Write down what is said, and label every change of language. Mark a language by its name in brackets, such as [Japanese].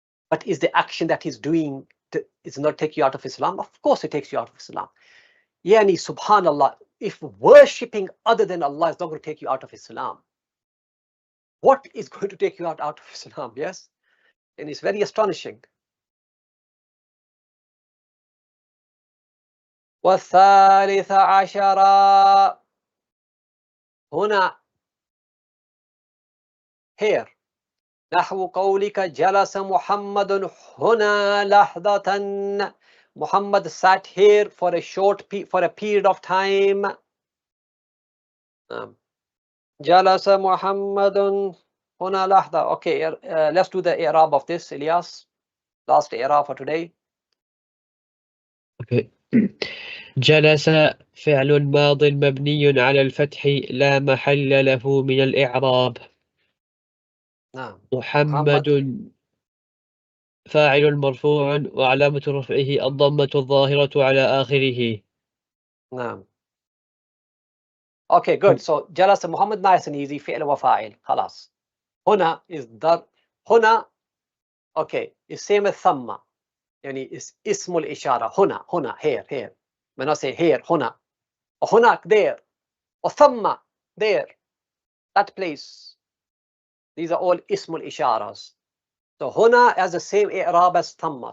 [English] But is the action that he's doing is not take you out of Islam? Of course it takes you out of Islam. Yani subhanallah, if worshipping other than Allah is not going to take you out of Islam, what is going to take you out of Islam? Yes, and it's very astonishing. [Arabic] والثالث عشر هنا here نحو قولك جلس محمد هنا لحظة. [English] Muhammad sat here for a period of time. [Arabic] جلس محمد هنا لحظة. [English] Okay, let's do the i'rab of this, Ilyas. Last i'rab for today. Okay. [Arabic] جلس فعل ماض مبني على الفتح لا محل له من الإعراب. نعم. محمد فاعل مرفوع وعلامة رفعه الضمة الظاهرة على آخره. [English] نعم. Okay, good. [Arabic] So جلس محمد [English] nice and easy [Arabic] فعل وفاعل خلاص. [English] هنا is هنا okay is same as ثم يعني is [Arabic] اسم الإشارة. [English] هنا here when I say here [Arabic] هنا وهناك [English] there وثم there that place. These are all [Arabic] اسم الإشارة. [English] So هنا has the same i'rab as ثم.